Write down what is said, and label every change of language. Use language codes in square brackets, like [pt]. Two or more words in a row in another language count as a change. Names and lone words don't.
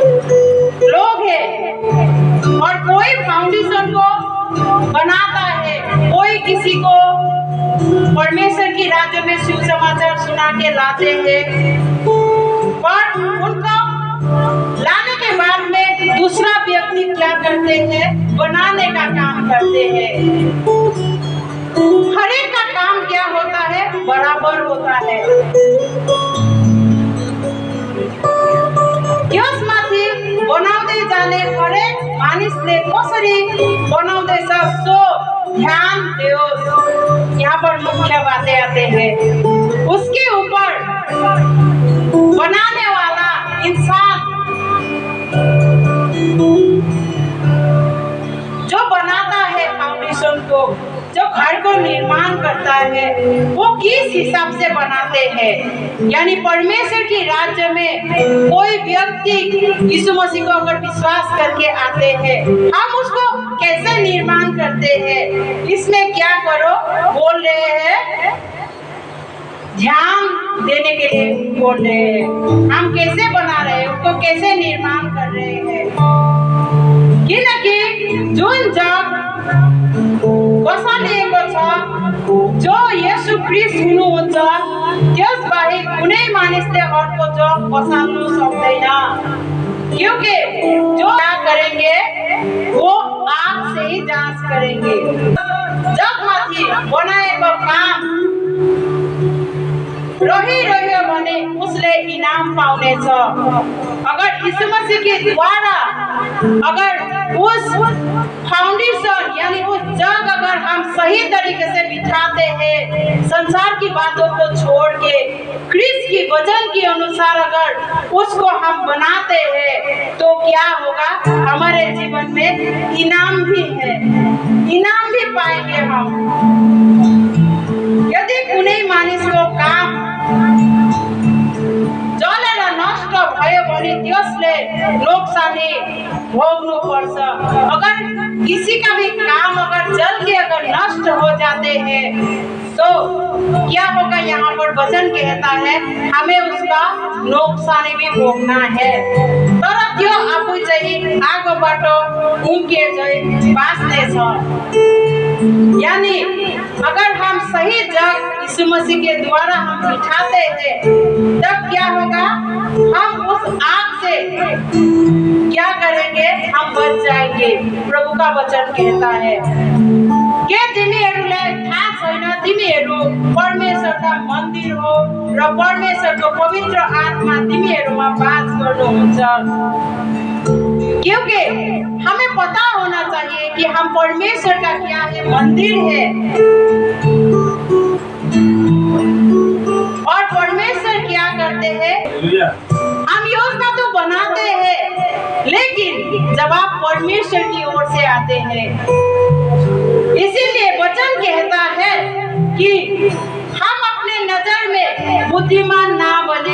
[hi] और कोई फाउंडेशन को बनाता है, कोई किसी को परमेश्वर की राज्य में सुसमाचार सुना के लाते हैं, और उनको लाने के बाद में दूसरा व्यक्ति क्या करते हैं? बनाने का काम करते हैं। हर एक का काम क्या होता है? बराबर होता है। [ne] यसमाथि बनाउँदै जाने हरेक मानिसले कसरी बनाउँदैछ सो ध्यान दियोस्। [hi] यहाँ पर मुख्य बातें आते हैं, उसके ऊपर बनाने वाला इंसान जो बनाता है फाउंडेशन को, जो घर को निर्माण करता है, वो किस हिसाब से बनाते हैं। यानी परमेश्वर की राज्य में कोई व्यक्ति यीशु मसीह को अगर विश्वास करके आते हैं, हम उसको कैसे निर्माण करते हैं, इसमें क्या करो बोल रहे हैं, ध्यान देने के लिए बोल रहे हैं। हम कैसे बना रहे हैं, उसको कैसे निर्माण कर रहे हैं। [ne] किनकि जुन जग बसालिएको छ, जो येशू ख्रीष्ट हुनुहुन्छ, त्यसबाहेक कुनै मानिसले अर्को जग बसाल्नु सक्दैन। [hi] क्योंकि जो क्या करेंगे वो आग से ही जांच करेंगे। [ne] जगमाथि बनाएको काम रहिरह्यो भने उसले इनाम पाउने छ। [hi] अगर यीशु मसीह के द्वारा अगर उस फाउंडेशन यानी उस जग अगर हम सही तरीके से बिठाते हैं, संसार की बातों को छोड़ के क्रिस्त की वचन के अनुसार अगर उसको हम बनाते हैं, तो क्या होगा, हमारे जीवन में इनाम भी है, इनाम भी पाएंगे हम। [ne] यदि कुनै मानिसको काम जलेर नष्ट भयो भने त्यसले नोक्सानी भोग्नु पर्छ। [hi] अगर किसी का भी काम अगर जल के अगर नष्ट हो जाते हैं, तो क्या होगा, यहाँ पर वचन कहता है हमें उसका नोक्सानी भी भोगना है। [ne] तर त्यो आफू चाहिँ आगोबाट उम्किए बाँच्ने छ। [hi] यानी अगर हम सही जग यीशु मसीह के द्वारा हम बिठाते हैं, तब क्या होगा, हम उस आग से क्या करेंगे, हम बच जाएंगे। प्रभु का वचन कहता है के [ne] तिमीहरूलाई थाहा छैन, तिमीहरू परमेश्वरका मन्दिर हो र परमेश्वरको पवित्र आत्मा तिमीहरूमा वास गर्नुहुन्छ। [hi] क्योंकि हमें पता होना चाहिए कि हम परमेश्वर का क्या है, मंदिर है। और परमेश्वर क्या करते हैं, हम योजना तो बनाते हैं, लेकिन जब आप परमेश्वर की ओर से आते हैं, इसीलिए वचन कहता है कि हम अपने नजर में बुद्धिमान ना बने।